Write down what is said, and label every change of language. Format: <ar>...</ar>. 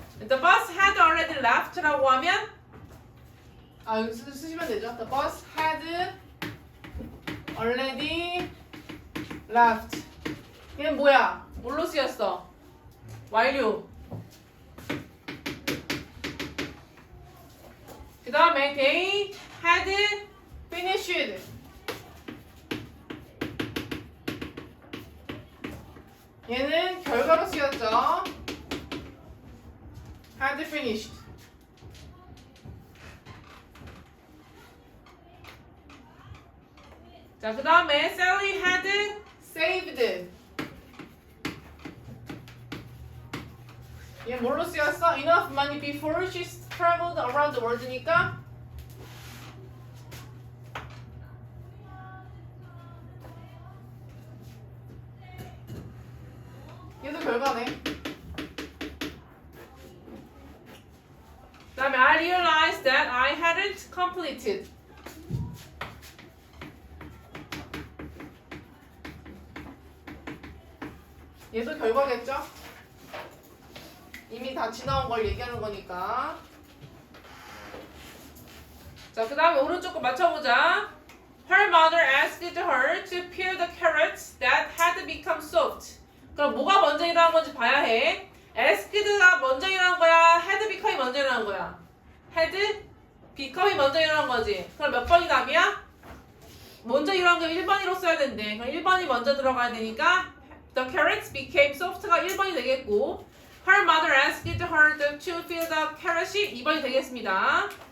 <en>The bus had already left</en> <ko>라고 하면 여기 쓰시면 되죠.</ko> <en>The bus had already left.</en> <ko>얘는 뭐야? 뭘로 쓰였어? 완료. 그 다음에</ko> <en>they had finished.</en> <ko>얘는 결과로 쓰였죠.</ko> <en>had finished.</en> <ko>자, 그 다음에</ko> <en>Sally had saved.</en> <ko>얘 뭘로 쓰였어?</ko> <en>Enough money before she traveled around the world</en> <ko>니까 얘도 결과네. 그 다음에</ko> <en>I realized that I hadn't completed.</en> <ko>얘도 결과겠죠? 이미 다 지나온 걸 얘기하는 거니까. 자, 그 다음에 오른쪽 거 맞춰보자.</ko> <en>Her mother asked her to peel the carrots that had become soft.</en> <ko>그럼 뭐가 먼저 일어난 건지 봐야 해. asked가 먼저 일어난 거야? had become이 먼저 일어난 거야? had become이 먼저 일어난 거지. 그럼 몇 번이 답이야? 먼저 일어난 거 1번이로 써야 된대. 그럼 1번이 먼저 들어가야 되니까 The carrots became soft가 1번이 되겠고</ko> <en>Her mother asked her to fill the carrot이</en> <ko>2번이 되겠습니다.</ko>